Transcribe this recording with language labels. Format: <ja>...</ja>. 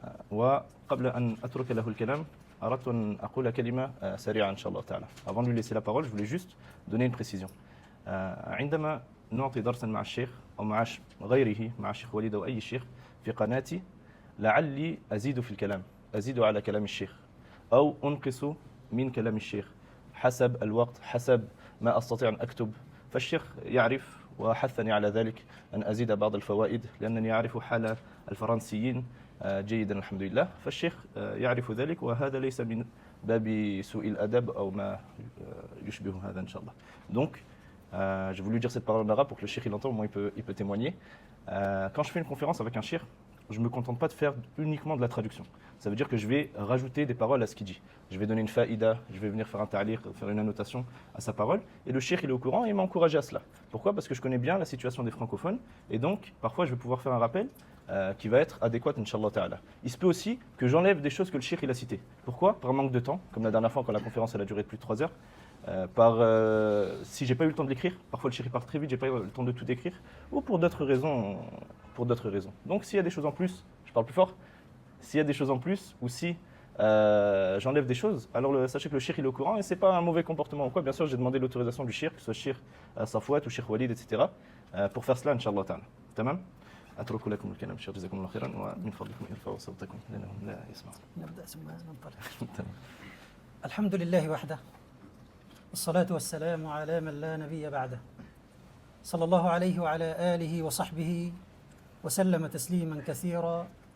<ar>وقبل أن أترك له الكلام أردت أن أقول كلمة سريعة إن شاء الله تعالى.</ar> <fr>Avant de lui laisser la parole, je voulais juste donner une précision.</fr> <ar>عندما نعطي درسا مع الشيخ أو مع غيره مع الشيخ وليد أو أي شيخ في قناتي لعلي أزيد في الكلام، أزيد على كلام الشيخ أو أنقص من كلام الشيخ حسب الوقت، حسب ما أستطيع أن أكتب. فالشيخ يعرف وحثني على ذلك أن أزيد بعض الفوائد لأنني أعرف حال الفرنسيين جيدا الحمد لله. فالشيخ يعرف ذلك وهذا ليس من باب سوء الأدب أو ما يشبه هذا إن شاء الله.</ar> <fr>Donc, j'ai voulu dire cette parole en arabe pour que le cheikh il entende, au moins il peut témoigner. Quand je fais une conférence avec un cheikh, je ne me contente pas de faire uniquement de la traduction. Ça veut dire que je vais rajouter des paroles à ce qu'il dit. Je vais donner une faïda, je vais venir faire un ta'liq, faire une annotation à sa parole. Et le cheikh il est au courant et il m'a encouragé à cela. Pourquoi? Parce que je connais bien la situation des francophones. Et donc, parfois, je vais pouvoir faire un rappel qui va être adéquat, Inch'Allah Ta'ala. Il se peut aussi que j'enlève des choses que le cheikh il a citées. Pourquoi? Par manque de temps, comme la dernière fois quand la conférence elle a duré plus de 3 heures. Si j'ai pas eu le temps de l'écrire, parfois le cheikh part très vite, j'ai pas eu le temps de tout écrire, ou pour d'autres raisons, Donc s'il y a des choses en plus, je parle plus fort, s'il y a des choses en plus, ou si j'enlève des choses, alors sachez que le cheikh il est au courant et c'est pas un mauvais comportement ou quoi. Bien sûr, j'ai demandé l'autorisation du cheikh, que ce soit cheikh Safouat ou cheikh Walid, etc. Pour faire cela, Inch'Allah Ta'ala. Tamam.</fr> <ar>أترك لكم الكلام شيخ جزاكم الله خيرا ومن فضلكم ارفعوا صوتكم لأنهم لا يسمعون. نبدأ ثم ننطلق. الحمد لله وحده والصلاة والسلام على من لا نبي بعده صلى الله عليه وعلى آله وصحبه وسلم تسليما كثيرا.</ar>